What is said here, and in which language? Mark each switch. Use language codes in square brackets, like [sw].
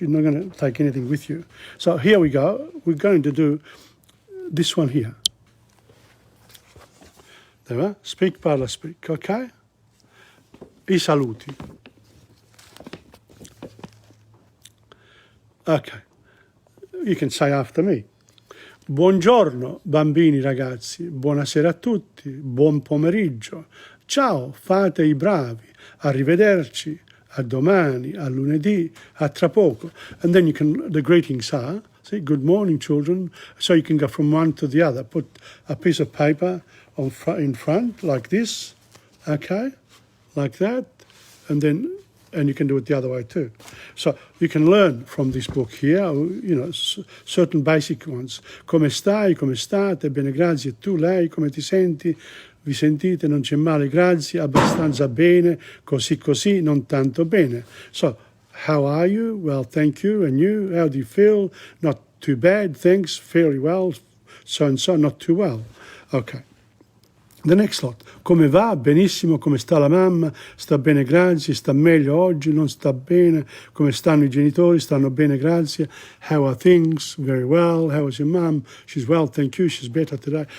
[en] You're not going to take anything with you. So here we go. We're going to do this one here. There, speak, parla, speak. Okay. [it] I saluti. [en] Okay, you can say after me. [it] Buongiorno bambini ragazzi, buonasera a tutti, buon pomeriggio, ciao, fate i bravi, arrivederci, a domani, a lunedì, a tra poco. [en] And then the greetings are, see, good morning children, so you can go from one to the other. Put a piece of paper in front like this, okay, like that, and you can do it the other way too. So you can learn from this book here, certain basic ones. [it] Come stai, come state, bene grazie, tu, lei, come ti senti, vi sentite, non c'è male, grazie, abbastanza bene, così, non tanto bene. [en] So, how are you? Well, thank you. And you? How do you feel? Not too bad, thanks, fairly well, so and so, not too well. Okay. The next lot. [it] Come va? Benissimo. Come sta la mamma? Sta bene, grazie. Sta meglio oggi? Non sta bene. Come stanno I genitori? Stanno bene, grazie. [en] How are things? Very well. How is your mum? She's well, thank you. She's better today.